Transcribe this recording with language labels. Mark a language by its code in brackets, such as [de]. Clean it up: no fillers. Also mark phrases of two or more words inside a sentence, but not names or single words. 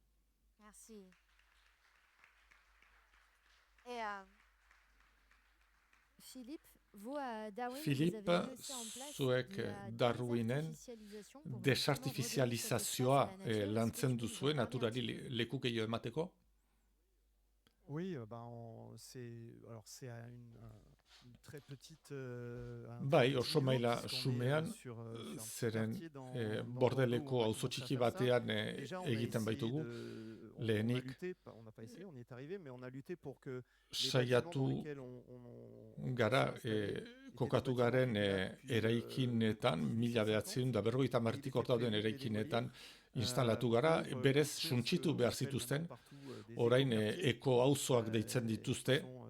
[eu] Philippe, zuek Darwinen desartifizializazioa lantzen duzue naturari leku gehiago emateko? [fr] Oui, c'est à une très petite... [eu] Bai, oso maila sumean, zeren bordeleko auzo txiki batean egiten baitugu, lehenik saiatu gara kokatu garen eraikinetan, 1950 hor dauden eraikinetan instalatu gara, berez suntsitu behar zituzten, orain eko-auzoak deitzen dituzte,